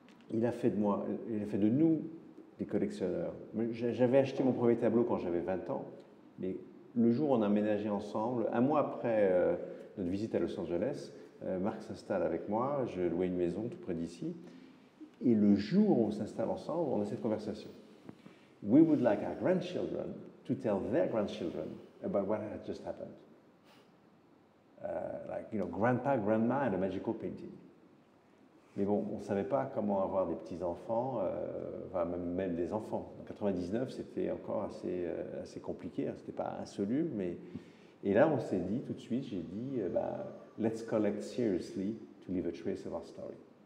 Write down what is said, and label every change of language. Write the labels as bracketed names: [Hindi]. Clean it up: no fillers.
[French] Il a fait de nous des collectionneurs. J'avais acheté mon premier tableau quand j'avais 20 ans, mais le jour où on a emménagé ensemble, un mois après notre visite à Los Angeles, Marc s'installe avec moi, je louais une maison tout près d'ici, et le jour où on s'installe ensemble, on a cette conversation. [English] We would like our grandchildren to tell their grandchildren about what had just happened. Like, grandpa, grandma and a magical painting. [French] Mais bon, on ne savait pas comment avoir des petits-enfants, enfin même des enfants. En 99, c'était encore assez compliqué, hein. C'était pas insoluble, mais... Et là, on s'est dit, tout de suite, j'ai dit, [English] let's collect seriously to leave a trace of our story.